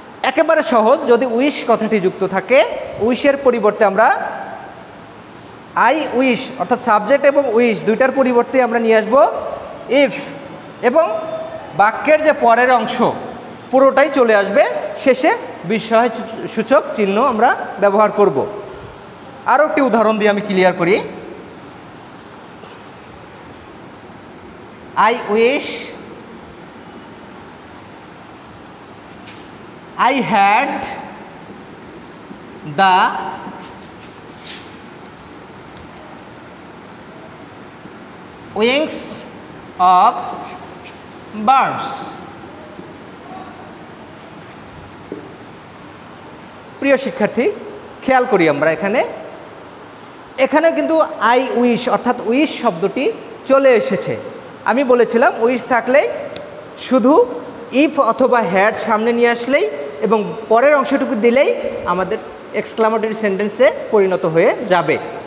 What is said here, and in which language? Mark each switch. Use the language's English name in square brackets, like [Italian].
[Bangla] একেবারে সহজ, যদি উইশ কথাটি যুক্ত থাকে উইশের পরিবর্তে আমরা আই উইশ, অর্থাৎ সাবজেক্ট এবং উইশ দুইটার পরিবর্তে আমরা নিয়ে আসব ইফ, এবং বাক্যের যে পরের অংশ পুরোটাই চলে আসবে, শেষে বিষয়সূচক চিহ্ন আমরা ব্যবহার করব। আরও একটি উদাহরণ দিয়ে আমি ক্লিয়ার করি। [English] I wish I had the wings of birds. [Bangla] প্রিয় শিক্ষার্থী, খেয়াল করি আমরা এখানে কিন্তু আই উইশ অর্থাৎ উইশ শব্দটি চলে এসেছে। আমি বলেছিলাম উইশ থাকলেই শুধু ইফ অথবা হ্যাড সামনে নিয়ে আসলেই এবং পরের অংশটুকু দিলেই আমাদের এক্সক্লামেটরি সেন্টেন্সে পরিণত হয়ে যাবে।